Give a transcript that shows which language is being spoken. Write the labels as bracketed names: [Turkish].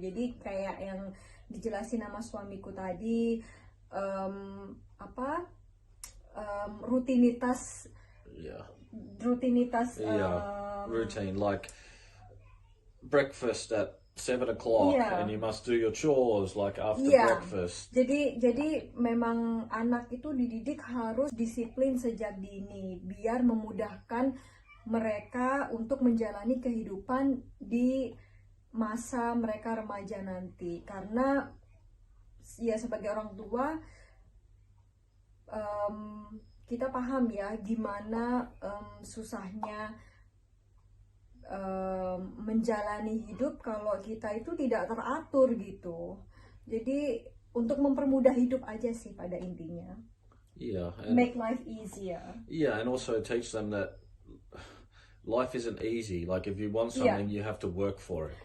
[Indonesian] Jadi kayak yang dijelasin sama suamiku tadi, apa, rutinitas yeah, rutinitas [English] routine, like breakfast at 7 o'clock, Iya. and you must do your chores like after Iya. breakfast. [Indonesian] Jadi memang anak itu dididik harus disiplin sejak dini biar memudahkan mereka untuk menjalani kehidupan di masa mereka remaja nanti. Karena ya sebagai orang tua kita paham ya gimana susahnya menjalani hidup kalau kita itu tidak teratur gitu. Jadi untuk mempermudah hidup aja sih pada intinya. [English] Yeah, and Make life easier. and also teach them that life isn't easy. Like if you want Yeah. something, you have to work for it.